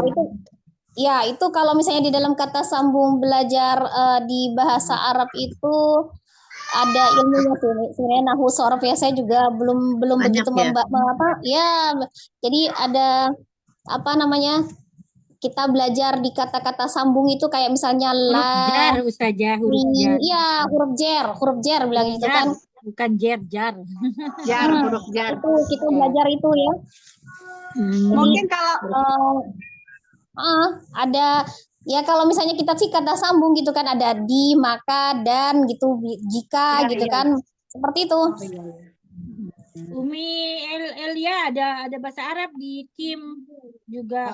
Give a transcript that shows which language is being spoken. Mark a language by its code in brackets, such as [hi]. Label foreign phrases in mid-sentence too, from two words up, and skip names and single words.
[id] itu kalau misalnya di dalam kata sambung belajar di bahasa Arab itu ada ilmunya sih. Sebenarnya nahu sorof ya saya juga belum Banyak begitu ya? jadi ada apa namanya? Kita belajar di kata-kata sambung itu kayak misalnya Huruf la, jar, Ustazah, huruf jar. iya huruf jer bilang gitu Jar, kan. bukan jar. Jar, huruf jar. Itu kita belajar itu ya. Mungkin kalau ada ya kalau misalnya kita sih kata sambung gitu kan ada di, maka, dan gitu, jika Iya, gitu iya. kan. Seperti itu. Oh, iya, iya. Umi Elia ada bahasa Arab di Kim juga.